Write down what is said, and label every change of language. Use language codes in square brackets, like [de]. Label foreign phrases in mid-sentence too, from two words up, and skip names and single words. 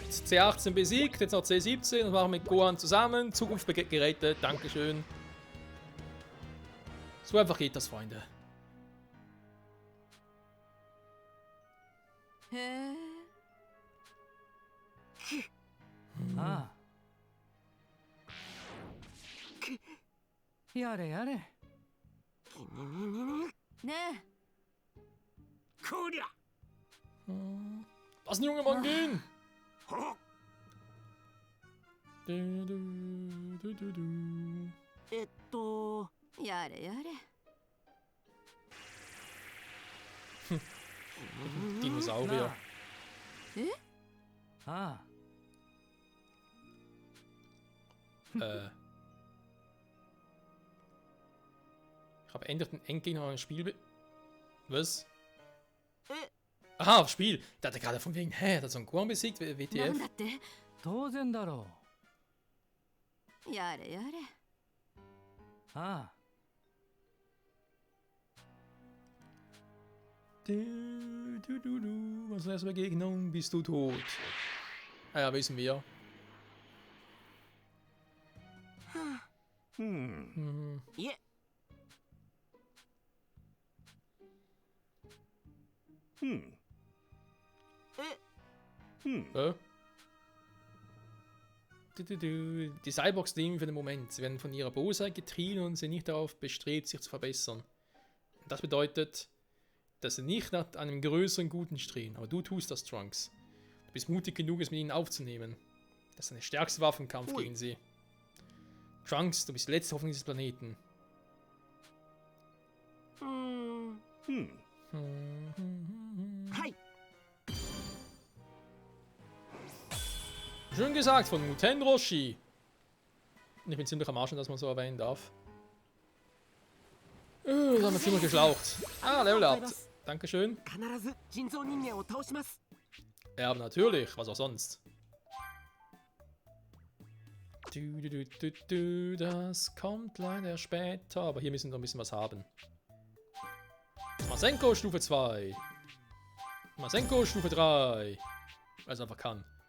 [de] C18 besiegt, jetzt noch C17 und machen mit Gohan zusammen. Zukunftsgeräte, Dankeschön. So einfach geht das, Freunde. [ja] へえ。ああ。やれやれ。ねこりゃ [de] Lass den jungen Mann gehen! [ja] ほっえ。やれやれ。 [de] Dinosaurier. [ja] ああ。 [de] Ich habe endlich den Endgegner an ein Spiel. Was? Aha, Spiel. Da hat er gerade von wegen, hä, der Son Gohan besiegt, [ja] なん WTF. だって。当然だろやれやれ。う。ああ。 [de] Was ist das Begegnung? Bist du tot? Ah ja, wissen wir. [ja] うん Hm. いえうんうん [de] Die Cyborgs leben für den Moment. Sie werden von ihrer Bosheit getrieben und sind nicht darauf bestrebt, sich zu verbessern. Und das bedeutet, dass sie nicht nach einem größeren Guten streben. Aber du tust das, Trunks. Du bist mutig genug, es mit ihnen aufzunehmen. Das ist deine stärkste Waffe im Kampf gegen sie. Trunks, du bist die letzte Hoffnung dieses Planeten. [ja] うんはい [de] Schön gesagt von Muten Roshi. Ich bin ziemlich am Arsch, dass man so erwähnen darf. Das haben wir ziemlich geschlaucht. Ah, [en] Level up. [de] Dankeschön. [ja] 必ず人造人間を倒します。 [de] Ja, aber natürlich. Was auch sonst. Das kommt leider später. Aber hier müssen wir noch ein bisschen was haben. Masenko Stufe 2. Masenko Stufe 3. Weil es einfach kann.